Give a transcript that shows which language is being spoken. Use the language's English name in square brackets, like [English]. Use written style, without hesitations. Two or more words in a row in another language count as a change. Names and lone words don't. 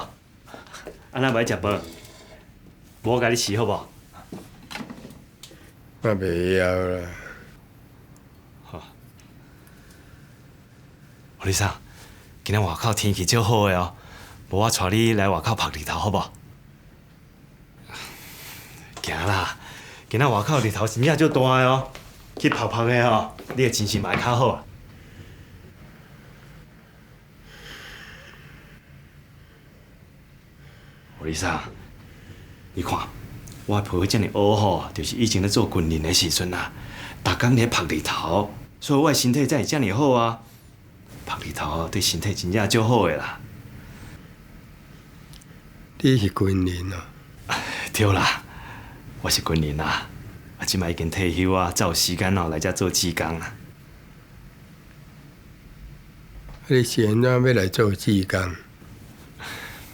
[Min Nan Chinese] 安那袂食饭？我甲你饲好无？我袂晓啦。好。欧丽桑，今仔外口天气足好的哦，无我带你来外口晒日头好无？行啦，今仔外口日头真正足大的哦，去晒晒的哦，你的精神嘛会较好啊。丽莎，你看，我皮肤这么黑吼，就是以前咧做军人的时阵啊，逐工咧晒日头，所以我的身体才会这么好啊。晒日头对身体真正足好的啦。你是军人啊？对啦，我是军人啊，即摆已经退休啊，才有时间哦来遮做志工啊。你是安怎要来做志工？